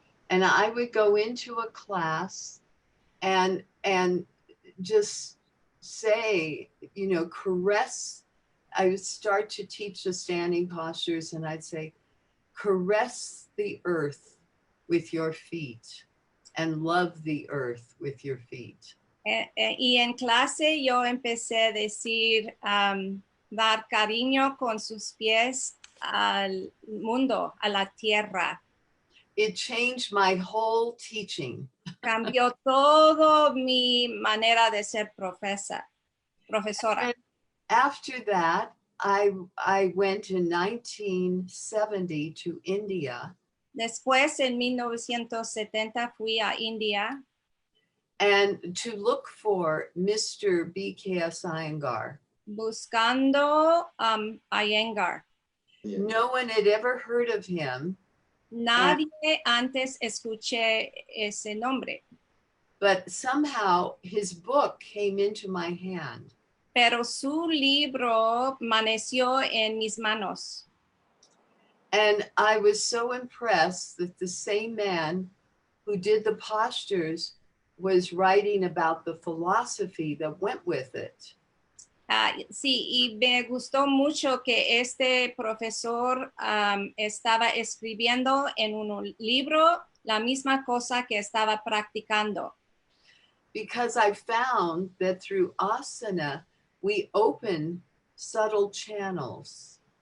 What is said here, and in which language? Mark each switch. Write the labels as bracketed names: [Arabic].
[English] And I would go into a class and just say, you know, caress. I would start to teach the standing postures and I'd say, caress the earth with your feet and love the earth with your feet. [Spanish] Y en clase yo empecé a decir dar cariño con sus pies al mundo, a la tierra. [English] It changed my whole teaching. [Spanish] Cambió todo mi manera de ser profesora. [English] And after that, I went in 1970 to India. [Spanish] Después, en 1970, fui a India. [English] And to look for Mr. B.K.S. Iyengar. [Spanish] Buscando Iyengar. [English] Yeah. No one had ever heard of him. [Spanish] Nadie antes escuché ese nombre. [English] But somehow his book came into my hand. [Spanish] Pero su libro amaneció en mis manos. [English] And I was so impressed that the same man who did the postures was writing about the philosophy that went with it. [Spanish] Sí, y me gustó mucho que este profesor estaba escribiendo en un libro la misma cosa que estaba practicando. [English] Because I found that through asana, we open subtle channels.